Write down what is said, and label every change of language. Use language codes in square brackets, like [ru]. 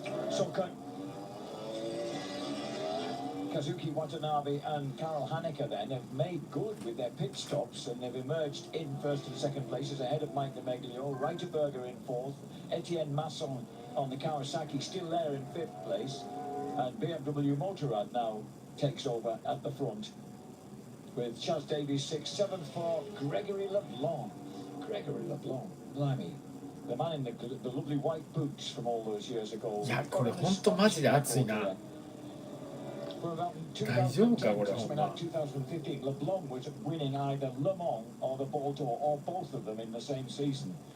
[en] So Kazuki Watanabe and Karel Haneke then have made good with their pit stops, and they've emerged in first and second places ahead of Mike DeMeglio, Reiterberger in fourth, Etienne Masson on the Kawasaki still there in fifth place, and BMW Motorrad now takes over at the front with Chaz Davies sixth, seventh for Gregory Leblanc. Gregory Leblanc, blimey. The man in the lovely white boots from all those years ago. [ja] いやこれほんとマジで熱いな。大丈夫かこれほんま。 [en] 2015, LeBlanc was winning either Le Mans or the Bordeaux or both of them in the same season.